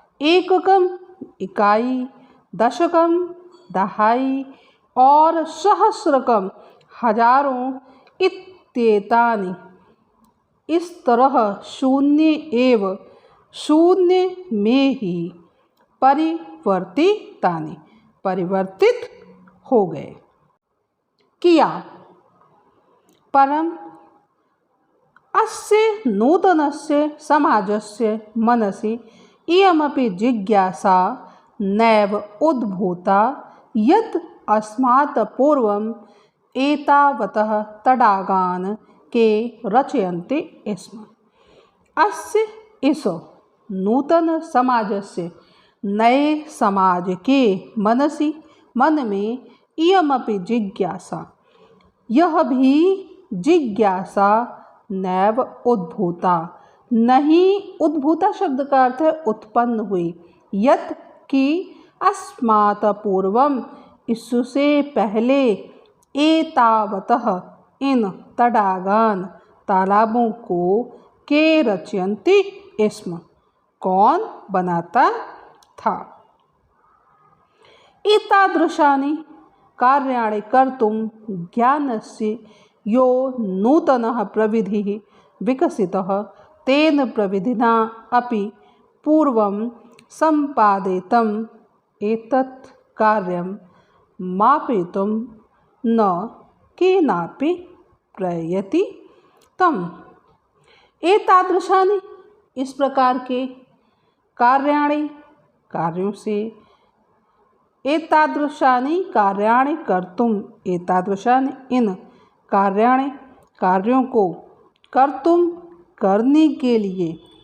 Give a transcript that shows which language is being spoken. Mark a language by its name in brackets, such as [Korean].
[Hindi] एककम इकाई, दशकम दहाई और सहस्रकम हजारों, इत्येतानि इस तरह, शून्य एव शून्य में ही, परिवर्तितानि परिवर्तित हो गए, किया। [Sanskrit] परम अस्य नूतनस्य समाजस्य मनसि इयमपि जिज्ञासा नैव उद्भूता यत् अस्मात् पूर्वम् एतावतः तडागान् के रचयन्ते स्म। [Hindi] अस्य इस नूतन समाजस्य, नए समाज के मनसि, मन में, इयमपि जिज्ञासा, यह भी जिज्ञासा, नैव उद्भूता नहीं, उद्भूता शब्द का अर्थ है उत्पन्न हुई, यत् कि अस्मात् पूर्वम इससे पहले, एतावतः इन तडागान तालाबों को, के रचयन्ति स्म कौन बनाता था। [Sanskrit] एतादृशानि कार्याणि कर्तुं ज्ञानस्य यो नूतनः प्रविधिः विकसितः तेन प्रविधिना अपि पूर्वं सम्पादितम् एतत् कार्यं मापयितुं न केनापि प्रयतितम्। [Hindi] एतादृशानि इस प्रकार के, कार्याणि कार्यों से, एतादृशानि कार्याणि कर्तुम, एतादृशानि इन कार्याणि कार्यों को, कर्तुम करने के लिए,